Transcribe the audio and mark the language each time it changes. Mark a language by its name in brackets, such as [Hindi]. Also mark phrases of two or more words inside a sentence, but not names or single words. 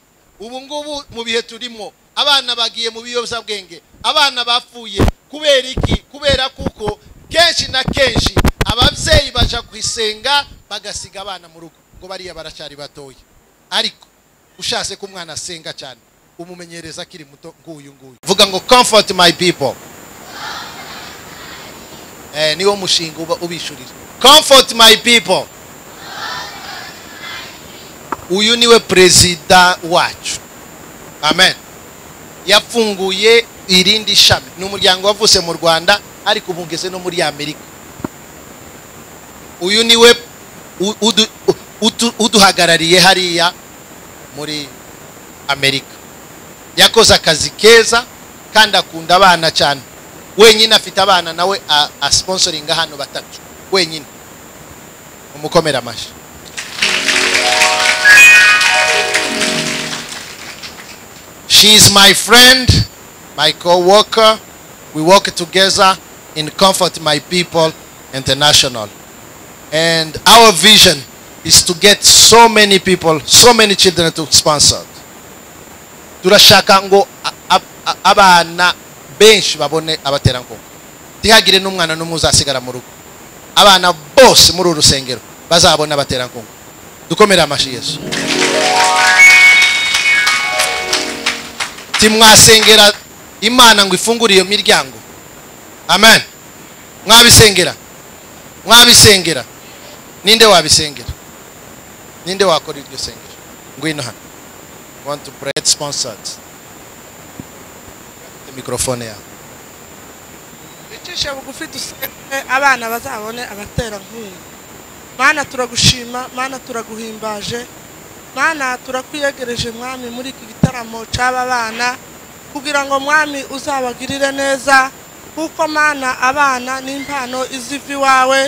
[Kinyarwanda] Ubu ngubu mu bihe turimo abana bagiye mu biyobyabwenge, abana bapfuye kubera iki? Kubera kuko kenshi na kenshi ababyeyi baja kwisenga bagasiga abana mu rugo ngo bariya baracyari batoya. Ariko ushase ko umwana asenga cyane umumenyereza akiri muto nguyu. Vuga ngo comfort my people. Niwo mushinga ubishurira. Comfort my people. Uyu niwe perezida wacu. Amen. Yafunguye irindi shami. Ni umuryango wavuse mu Rwanda ariko ubungeze no muri Amerika. Uyu niwe uduhagarariye hariya muri Amerika. Yakoze akazi keza kandi akunda abana cyane. Wenyine afite abana nawe a sponsoringa hano batatu. Wenyine. Umukomera amashi. [English] She is my friend, my co-worker. We work together in Comfort My People International. And our vision is to get so many people, so many children to sponsor. [Kinyarwanda] Turashaka ngo abana benshi babone abatera nkunga. Tihagire n'umwana n'umwe uzasigara mu rugo. Abana bose muri urusengero bazabona abatera nkunga. Dukomera amashi Yesu. Timwasengera Imana ngo ifungure iyo miryango. Amen. Mwabisengera. Mwabisengera. Ninde wabisengera? Ninde wakora iryo sengero? Ngwino hano. [English] Want to pray sponsored. The microphone ya. [Kinyarwanda] Bicisha bugufi dusenge abana bazabone abatera nkunga. Mana turagushima, Mana turaguhimbaje. Mana turakwiyegereje mwami muri iki gitaramo cy'aba bana kugira ngo mwami uzabagirire neza kuko Mana abana n'impano izivi wawe.